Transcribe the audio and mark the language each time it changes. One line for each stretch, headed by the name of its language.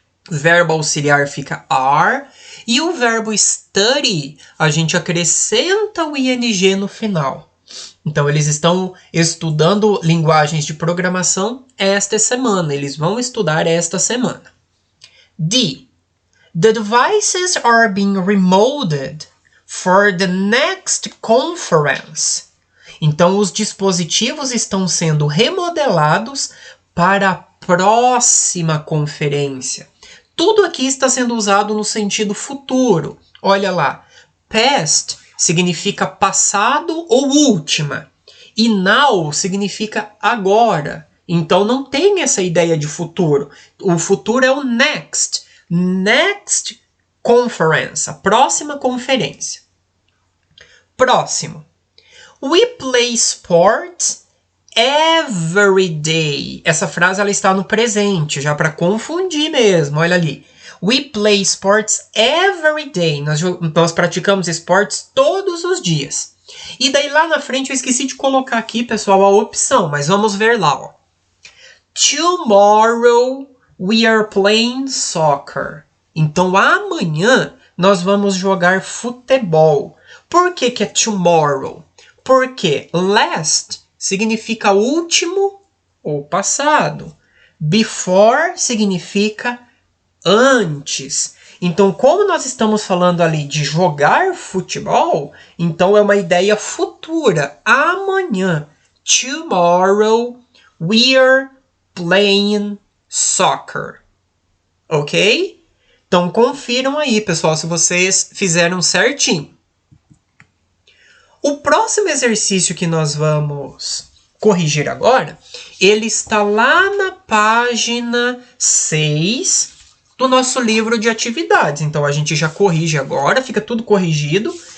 Portuguese: Verbo auxiliar fica are. E o verbo study, a gente acrescenta o ing no final. Então, eles estão estudando linguagens de programação esta semana. Eles vão estudar esta semana. D.
English: The devices are being remolded for the next conference.
Portuguese: Então, os dispositivos estão sendo remodelados para a próxima conferência. Tudo aqui está sendo usado no sentido futuro. Olha lá, past significa passado ou última. E now significa agora. Então, não tem essa ideia de futuro. O futuro é o next.
English: Next conference,
Portuguese: a próxima conferência. Próximo.
English: We play sports every day.
Portuguese: Essa frase ela está no presente, já para confundir mesmo. Olha ali.
English: We play sports every day.
Portuguese: Nós praticamos esportes todos os dias. E daí lá na frente eu esqueci de colocar aqui, pessoal, a opção, mas vamos ver lá. Ó.
English: Tomorrow we are playing soccer.
Portuguese: Então amanhã nós vamos jogar futebol. Por que é tomorrow? Porque last significa último ou passado. Before significa antes. Então, como nós estamos falando ali de jogar futebol, então é uma ideia futura. Amanhã.
English: Tomorrow we're playing soccer.
Portuguese: Ok? Então, confiram aí, pessoal, se vocês fizeram certinho. O próximo exercício que nós vamos corrigir agora, ele está lá na página 6 do nosso livro de atividades. Então, a gente já corrige agora, fica tudo corrigido.